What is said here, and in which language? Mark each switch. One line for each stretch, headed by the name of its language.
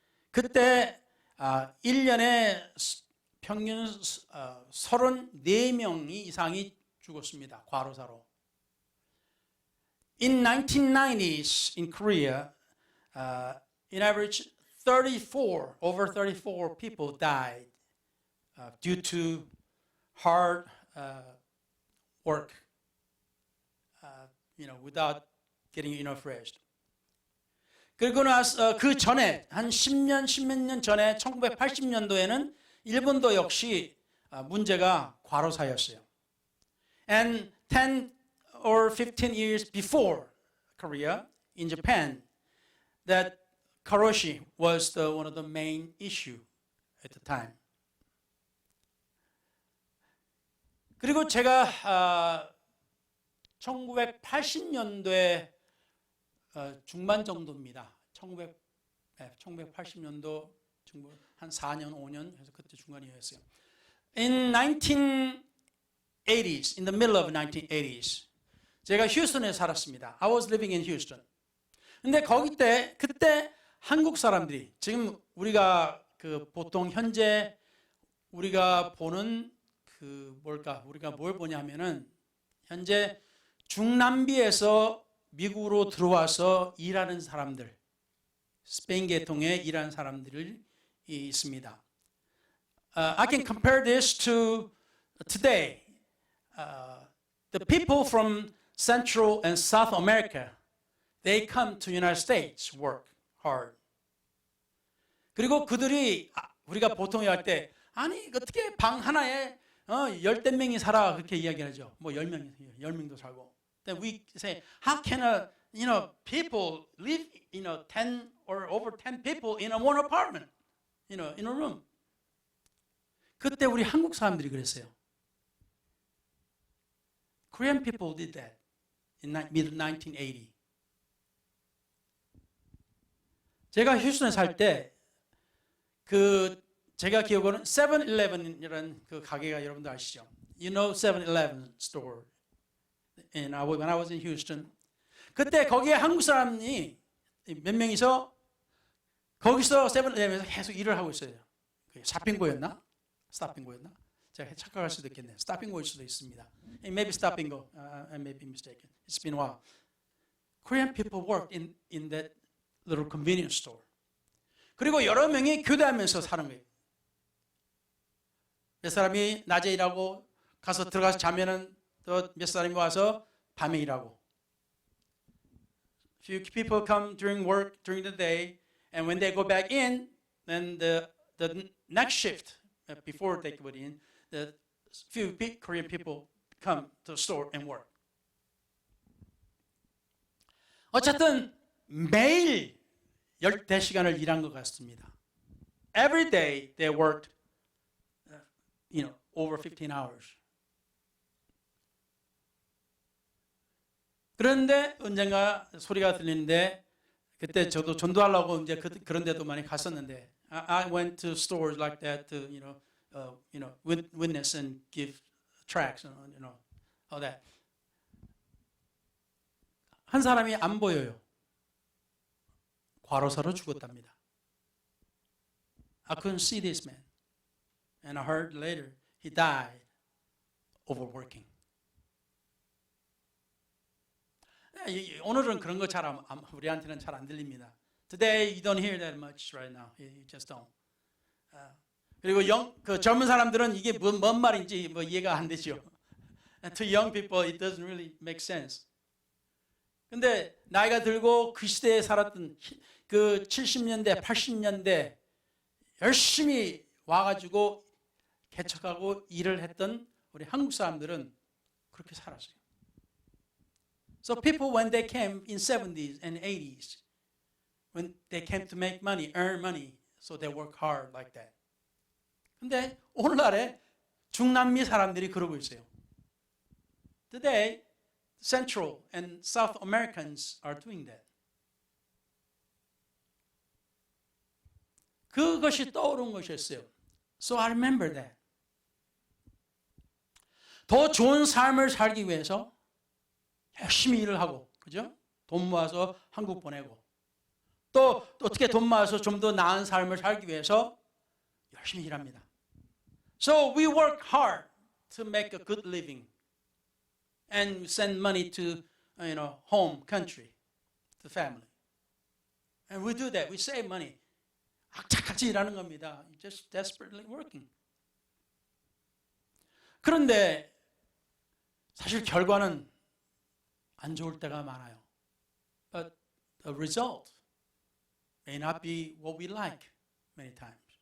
Korean: 그때 1년에 평균 34명 이상이 죽었습니다. 과로사로.
English: In 1990s in Korea, in average, over 34 people died due to hard work, without getting enough rest.
Korean: 그리고 나서 그 전에 한 10몇 년 전에 1980년도에는 일본도 역시 문제가 과로사였어요.
English: And 10 or 15 years before Korea, in Japan, that karoshi was one of the main issue at the time.
Korean: 그리고 제가 1980년도에 중반 정도입니다. 1980년도 중반 한 4년, 5년 해서 그때 중간이었어요.
English: In 1980s, in the middle of 1980s,
Korean: 제가 휴스턴에 살았습니다.
English: I was living in Houston.
Korean: 근데 그때 한국 사람들이 지금 우리가 보통 현재 우리가 보는 우리가 뭘 보냐면은 현재 중남미에서 미국으로 들어와서 일하는 사람들, 스페인 계통에 일하는 사람들이 있습니다.
English: I can compare this to today. The people from Central and South America, they come to United States, work hard.
Korean: 그리고 그들이 우리가 보통 할 때 아니 어떻게 방 하나에 10명이 살아 그렇게 이야기하죠. 10명도 살고.
English: Then we say, how can people live, 10 or over 10 people in one apartment, in a room?
Korean: 그때 우리 한국 사람들이 그랬어요.
English: Korean people did that in mid-1980.
Korean: 제가 휴스턴에 살 때 제가 기억으로는 7-Eleven이라는 그 가게가 여러분들 아시죠?
English: You know 7-Eleven store. When I was in Houston.
Korean: 그때 거기에 한국 사람이 몇 명이서 거기서 7-Eleven에서 계속 일을 하고 있어요. 샤핑고였나? 스타핑고였나? 제가 착각할 수도 있겠네요. 스타핑고일 수도 있습니다.
English: Maybe 스타핑고. I may be mistaken. It's been a while. Korean people worked in that little convenience store.
Korean: 그리고 여러 명이 교대하면서 사는 거예요. 몇 사람이 낮에 일하고 가서 들어가서 자면은 또 몇 사람이 와서 밤에 일하고.
English: Few people come during work during the day, and when they go back in, then the next shift before they go in, the few Korean people come to the store and work.
Korean: 어쨌든 매일 14시간을 일한 것 같습니다.
English: Every day they worked, over 15 hours.
Korean: 그런데 언젠가 소리가 들리는데 그때 저도 전도하려고 이제 그런 데도 많이 갔었는데
English: I went to stores like that to witness and give tracts, all that.
Korean: 한 사람이 안 보여요. 과로사로 죽었답니다.
English: I couldn't see this man. And I heard later he died overworking.
Korean: 오늘은 그런 거 잘 우리한테는 잘 안 들립니다.
English: Today you don't hear that much right now. You just don't.
Korean: 그리고 그 젊은 사람들은 이게 뭔 말인지 이해가 안 되죠.
English: And to young people it doesn't really make sense.
Korean: 근데 나이가 들고 그 시대에 살았던 그 70년대, 80년대 열심히 와가지고 개척하고 일을 했던 우리 한국 사람들은 그렇게 살았어요.
English: So people when they came in 70s and 80s, when they came to make money, earn money, so they work hard like that.
Korean: 근데 오늘날에 중남미 사람들이 그러고 있어요.
English: Today, Central and South Americans are doing that.
Korean: 그것이 떠오른 것이었어요.
English: So I remember that.
Korean: 더 좋은 삶을 살기 위해서 열심히 일을 하고, 그죠? 돈 모아서 한국 보내고, 또 어떻게 돈 모아서 좀 더 나은 삶을 살기 위해서 열심히 일합니다.
English: So we work hard to make a good living and send money to, home country, to family. And we do that. We save money.
Korean: 악착같이 일하는 겁니다.
English: Just desperately working.
Korean: 그런데 사실 결과는 안 좋을 때가 많아요.
English: But the result may not be what we like many times.